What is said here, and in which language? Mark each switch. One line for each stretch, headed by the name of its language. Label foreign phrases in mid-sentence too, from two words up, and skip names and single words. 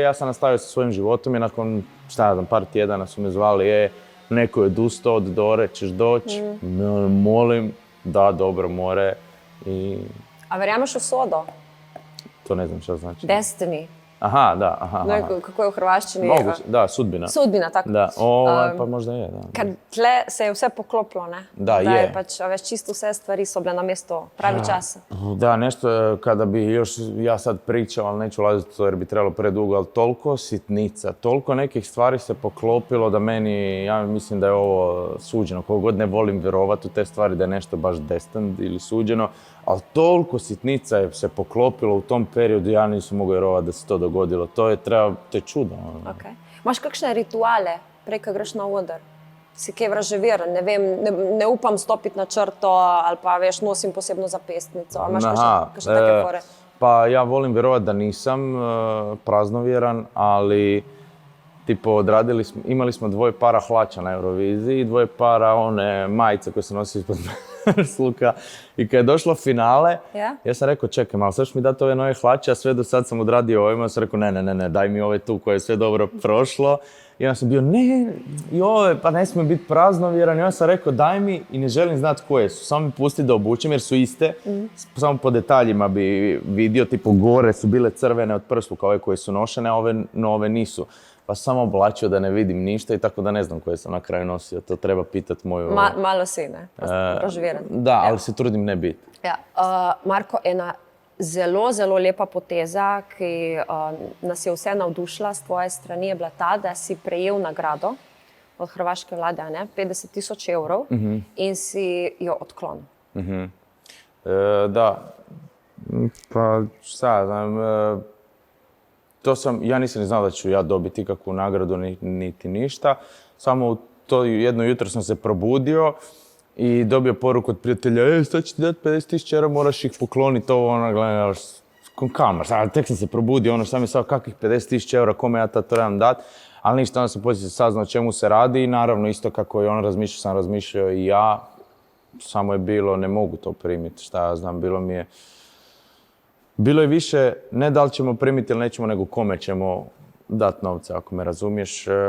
Croatian: Ja sam nastavio sa svojim životom i nakon, par tjedana su me zvali, neko je odustao od Dore, ćeš doći? Molim, da, dobro, more.
Slovenian: A verjameš v sodo?
Croatian: To ne znam šta znači.
English: Destiny.
Croatian: Aha, da. Aha.
Slovenian: Kako je v hrvaščini?
Croatian: Moguće, da, sudbina.
Slovenian: Sudbina, tako.
Croatian: Da, pa možda je, da.
Slovenian: Ker tle se je vse poklopilo, ne?
Croatian: Da, je. je.
Slovenian: Pač, veš, čisto vse stvari so bile na mesto pravi čas.
Croatian: Da, nešto kada bi još ja sad pričao, ali neću ulaziti to jer bi trebalo predugo, ali toliko sitnica, toliko nekih stvari se poklopilo da meni, ja mislim da je ovo suđeno. Koliko god ne volim vjerovati u te stvari da je nešto baš destined ili suđeno, ali toliko sitnica je se poklopilo u tom periodu, ja nisam mogao vjerovati da se to dogodilo. To je čudo.
Slovenian: Okay. Imaš kakšne rituale, prej, ko greš na oder? Si kaj vraževiran, ne vem, ne upam stopiti na črto ali pa veš, nosim posebno zapestnico. Imaš kakšne take fore?
Croatian: Pa ja volim vjerovati da nisam praznovjeran, ali tipo imali smo 2 para hlača na Euroviziji i 2 para one majice koje se nosi ispod sluka. I kad je došlo finale, ja sam rekao čekaj malo, sad ću mi dati ove nove hlače, a sve do sad sam odradio ovima, ja sam rekao ne, daj mi ove tu koje je sve dobro prošlo. I onda sam bio ne, i ove, pa ne smije biti praznovjeran. I onda sam rekao daj mi i ne želim znati koje su, samo mi pusti da obučem jer su iste. Samo po detaljima bi vidio, tipo gore su bile crvene od prsluka, ove koje su nošene, a ove nisu. Pa sam samo oblačio da ne vidim ništa i tako da ne znam koje sam na kraju nosio. To treba pitati moju...
Slovenian: Malo si, ne? Razživeren.
Croatian: Da, ali se trudim ne biti.
Slovenian: Ja. Marko, ena zelo, zelo lepa poteza, ki nas je vse navdušila s tvoje strani, je bila ta, da si prejel nagrado od hrvaške vlade, 50.000 evrov, in si jo odklonil.
Croatian: Da, pa šta znam... Ja nisam ni znao da ću ja dobiti ikakvu nagradu niti ništa. Samo to jedno jutro sam se probudio i dobio poruku od prijatelja sad ću ti dati 50.000 eura, moraš ih pokloniti ovo, gledaš, kamar, tek sam se probudio, sam je sad kakvih 50.000 eura, kome ja tad trebam dati, ali ništa, onda sam poslije saznao o čemu se radi i naravno isto kako je on razmišljao, sam razmišljao i ja, samo je bilo, ne mogu to primiti, šta ja znam, bilo je više, ne da li ćemo primiti ili nećemo, nego kome ćemo dati novce, ako me razumiješ.